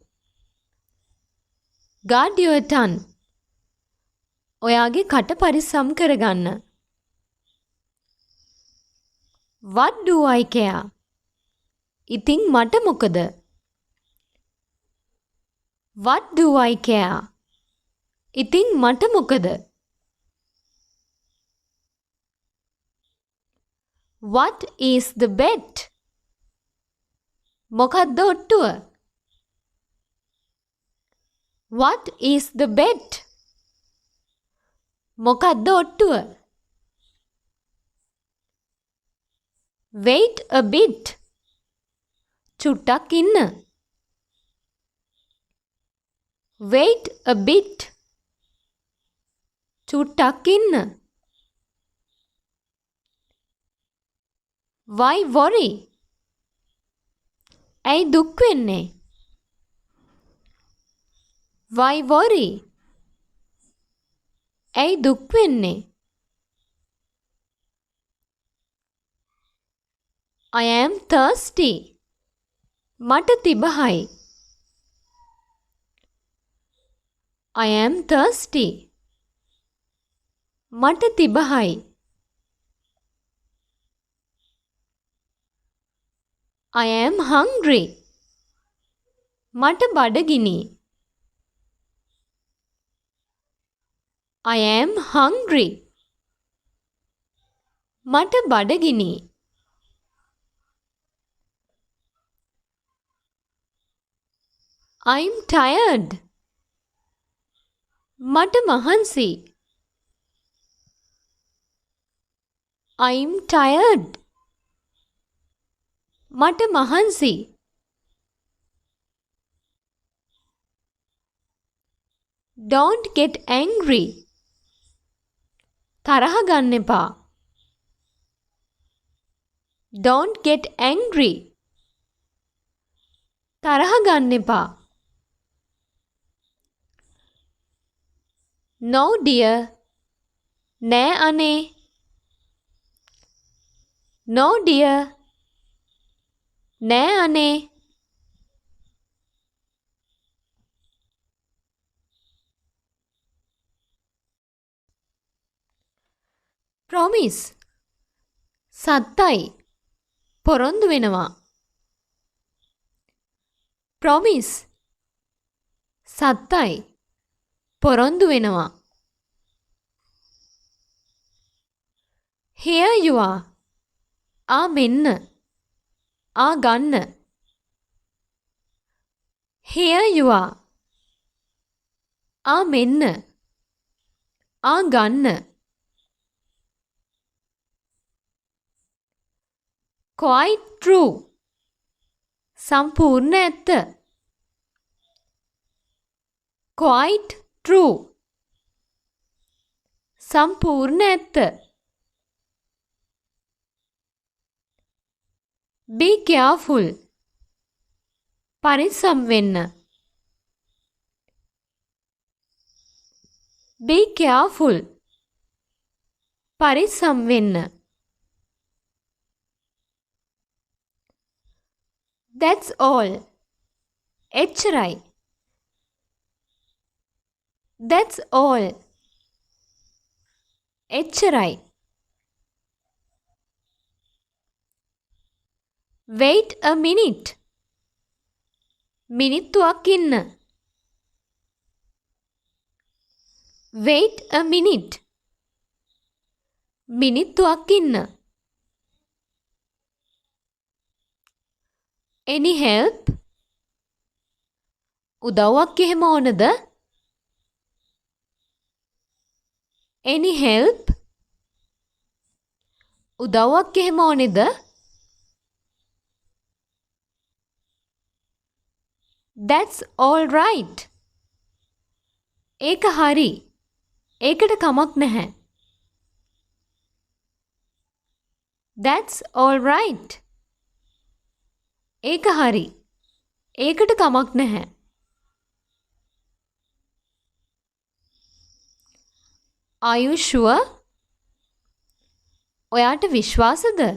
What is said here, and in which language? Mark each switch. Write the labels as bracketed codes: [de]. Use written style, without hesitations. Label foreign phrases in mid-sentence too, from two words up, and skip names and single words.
[en] Guard your tongue. [si] ඔයාගේ කට පරිස්සම් කරගන්න. [en] What do I care? [si] ඉතින් මට මොකද? [en] What do I care? [si] ඉතින් මට මොකද? [en] What is the bet? [si] මොකද්ද ඔට්ටුව? [en] What is the bet? [si] මොකද්ද ඔට්ටුව? [en] Wait a bit. [si] චුට්ටක් ඉන්න. [en] Wait a bit. [si] චුට්ටක් ඉන්න. [en] Why worry? [si] ඇයි දුක් වෙන්නේ? [en] Why worry? [si] ඇයි දුක් වෙන්නේ? [en] I am thirsty. [si] මට තිබහයි. [en] I am thirsty. [si] මට තිබහයි. [en] I am hungry. [si] මට බඩගිනි. [en] I am hungry. [si] මට බඩගිනි. [en] I'm tired. [si] මට මහන්සි. [en] I'm tired. [si] මට මහන්සි. [en] Don't get angry. [si] තරහ ගන්න එපා. [en] Don't get angry. [si] තරහ ගන්න එපා. [en] No dear. [si] නෑ අනේ. [en] No dear. [si] නෑ අනේ. promise සත්තයි පොරොන්දු වෙනවා. promise සත්තයි පොරොන්දු වෙනවා. [en] here you are [si] මෙන්න ගන්න. [en] here you are [si] මෙන්න ගන්න. [en] quite true [si] සම්පූර්ණ ඇත්ත. [en] quite true [si] සම්පූර්ණ ඇත්ත. [en] be careful [si] පරිස්සම් වෙන්න. [en] be careful [si] පරිස්සම් වෙන්න. [en] that's all [si] එච්චරයි. [en] that's all [si] එච්චරයි. [en] wait a minute [si] මිනිත්තුවක් ඉන්න. [en] wait a minute [si] මිනිත්තුවක් ඉන්න. [en] any help [si] උදව්වක් එහෙම ඕනද? [en] any help [si] උදව්වක් එහෙම ඕනේද? [en] that's all right [si] ඒක හරි. ඒකට කමක් නැහැ. [en] that's all right [si] ඒක හරි. ඒකට කමක් නැහැ. [en] are you sure [si] ඔයාට විශ්වාසද?